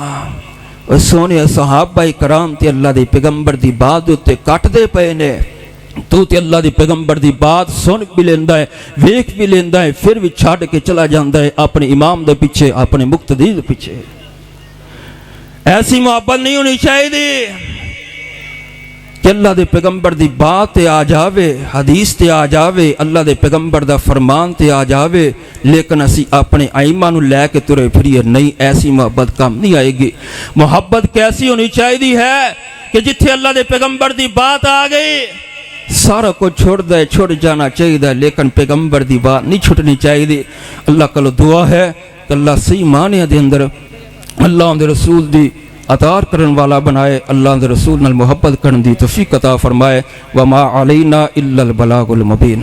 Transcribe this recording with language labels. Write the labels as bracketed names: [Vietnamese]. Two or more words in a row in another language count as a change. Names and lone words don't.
[Punjabi] سونے صحابہ کرام تے اللہ دے پیغمبر دی بات تے کٹ دے پئے نے، تو تے اللہ دی پیغمبر دی بات سن بھی لیندا ہے، ویکھ بھی لیندا ہے، پھر بھی چھڈ کے چلا جاندا ہے اپنے امام دے پیچھے، اپنے مقتدی دے پیچھے۔ ایسی محبت نہیں ہونی چاہیے کہ اللہ دے پیغمبر دی بات تے آ جاوے، حدیث تے آ جاوے، اللہ دے پیغمبر دا فرمان تے آ جاوے، لیکن اسی اپنے ائمہ نو لے کے ترے پھریے نہیں، ایسی محبت کام نہیں آئے گی۔ محبت کیسی ہونی چاہیے ہے کہ جتھے اللہ دے پیغمبر دی بات آ گئی سارا کو چھوڑ دے، چھوڑ جانا چاہیے، لیکن پیغمبر دی بات نہیں چھوٹنی چاہیے۔ اللہ کلو دعا ہے کہ اللہ صحیح معنی دے اندر اللہ دے رسول دی اطاعت کرن والا بنائے، اللہ دے رسول نال محبت کرن دی توفیق عطا فرمائے۔ [Arabic] وما علینا الا البلاغ المبین۔